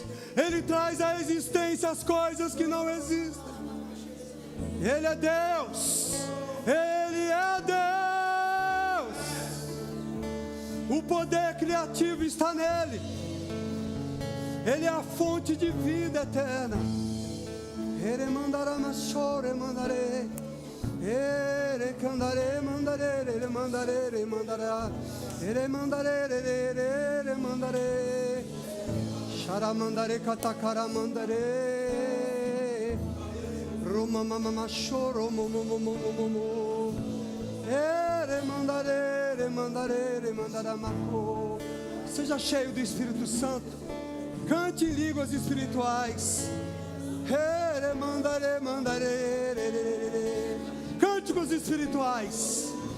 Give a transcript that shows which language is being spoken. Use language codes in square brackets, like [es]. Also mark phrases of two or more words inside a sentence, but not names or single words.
[pt] Ele traz à existência as coisas que não existem. Ele é Deus. Ele é Deus. O poder criativo está nele. Ele é a fonte de vida eterna. Ele mandará machore mandare. Ele candare mandare, ele mandare, ele mandará. Ele mandare, ele mandare. Shara mandare katakara mandare. Roma mama machoro momo. Ele mandare, ele mandare, ele mandará maco. Seja cheio do Espírito Santo. Cante em línguas espirituais. Cânticos espirituais.